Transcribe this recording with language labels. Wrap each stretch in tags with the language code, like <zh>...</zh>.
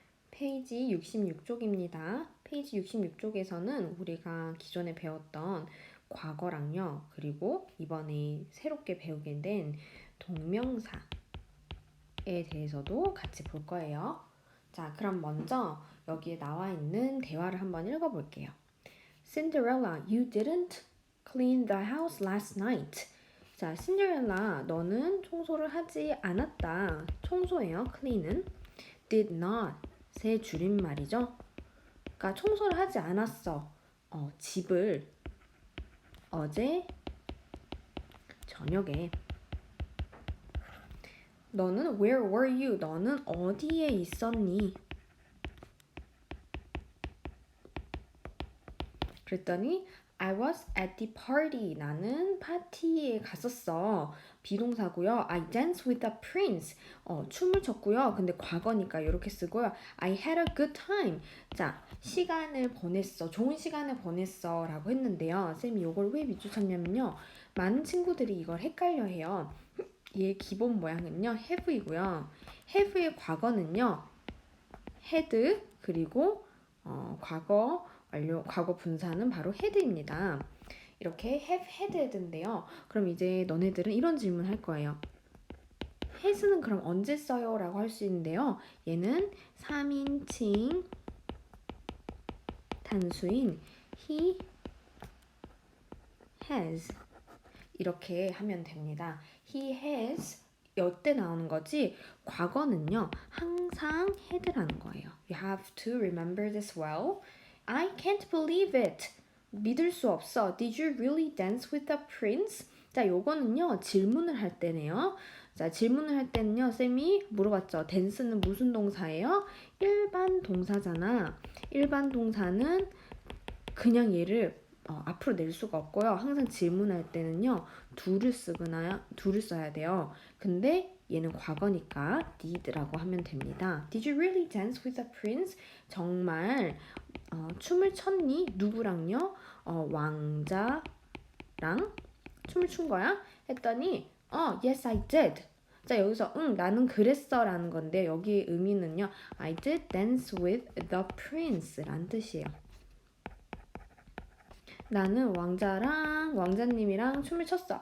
<ko>페이지 66쪽입니다. 페이지 66쪽에서는 우리가 기존에 배웠던 과거랑요, 그리고 이번에 새롭게 배우게 된 동명사에 대해서도 같이 볼 거예요. 자, 그럼 먼저 여기에 나와 있는 대화를 한번 읽어볼게요.</ko> <en>Cinderella, you didn't clean the house last night.</en> <ko>자, 신데렐라, 너는 청소를 하지 않았다. 청소예요, clean은. did not, 새 줄임말이죠. 그러니까 청소를 하지 않았어. 집을 어제 저녁에. 너는</ko> <en>where were you?</en> <ko>너는 어디에 있었니? 그랬더니</ko> <en>I was at the party.</en> <ko>나는 파티에 갔었어. 비동사고요.</ko> <en>I danced with the prince.</en> <ko>춤을 췄고요. 근데 과거니까 이렇게 쓰고요.</ko> <en>I had a good time.</en> <ko>자, 시간을 보냈어. 좋은 시간을 보냈어. 라고 했는데요. 쌤이 이걸 왜 밑줄 쳤냐면요. 많은 친구들이 이걸 헷갈려 해요. 얘의 기본 모양은요. have이고요. have의 과거는요. had 그리고 과거 완료 과거 분사는 바로 had입니다. 이렇게 have had인데요. 그럼 이제 너네들은 이런 질문 할 거예요. has는 그럼 언제 써요? 라고 할 수 있는데요. 얘는 3인칭 단수인 he has 이렇게 하면 됩니다. he has 여때 나오는 거지 과거는요 항상 had라는 거예요.</ko> <en>You have to remember this well. I can't believe it.</en> <ko>믿을 수 없어.</ko> <en>Did you really dance with the prince?</en> <ko>자, 요거는요 질문을 할 때네요. 자, 질문을 할 때는요 쌤이 물어봤죠. dance는 무슨 동사예요? 일반 동사잖아. 일반 동사는 그냥 얘를 앞으로 낼 수가 없고요. 항상 질문할 때는요 do를 써야 돼요. 근데 얘는 과거니까 did라고 하면 됩니다.</ko> <en>Did you really dance with the prince?</en> <ko>정말 춤을 췄니? 누구랑요? 왕자랑 춤을 춘 거야? 했더니</ko> <en>yes I did.</en> <ko>자, 여기서 나는 그랬어 라는 건데 여기 의미는요</ko> <en>I did dance with the prince</en> <ko>라는 뜻이에요. 나는 왕자님이랑 춤을 췄어.</ko>